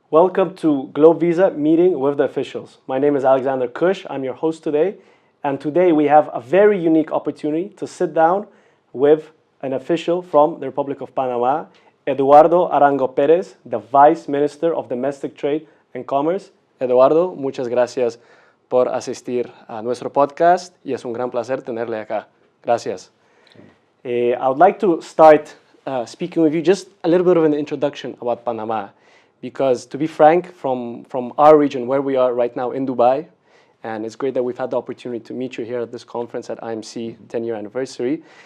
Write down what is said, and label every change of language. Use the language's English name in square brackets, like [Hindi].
[English] Welcome to Globevisa meeting with the officials. My name is Alexander Kush. I'm your host today. And today we have a very unique opportunity to sit down with an official from the Republic of Panama, Eduardo Arango Perez, the Vice Minister of Domestic Trade and Commerce. [Spanish] Eduardo, muchas gracias por asistir a nuestro podcast y es un gran placer tenerle acá. Gracias. [English] I would like to start speaking with you just a little bit of an introduction about Panama. Because to be frank, from our region where we are right now in Dubai, and it's great that we've had the opportunity to meet you here at this conference at IMC 10-year anniversary.